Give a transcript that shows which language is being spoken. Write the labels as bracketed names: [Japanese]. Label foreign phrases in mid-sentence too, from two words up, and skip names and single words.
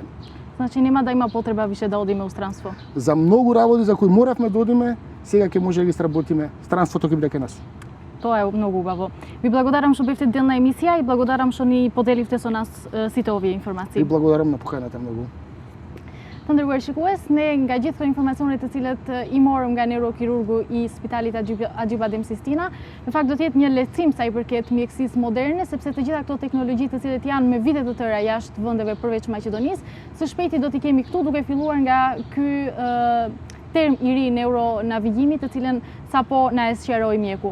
[Macedonian] Значи нема да има потреба више да одиме у странство. За многу работи за кои моравме да одиме, сега ќе може да ги сработиме. Странството ќе биде кај нас. Тоа е многу убаво. Ви благодарам што бевте дел на емисија и благодарам што ни поделивте со нас сите овие информации. И благодарам на поканата многу. [Albanian] Të ndërruar shikues, ne nga gjithë informacionet të cilët I morëm nga neurokirurgu I Spitalit Agjibadem Sistina, në fakt do të jetë një lehtësim sa I përket mjekësisë moderne, sepse të gjitha këto teknologji të cilët janë me vite të tëra jashtë vendeve përveç Maqedonisë, së shpejti do t'i kemi këtu, duke filluar nga ky term I ri neuronavigimi, të cilën sapo na e sqaroi mjeku.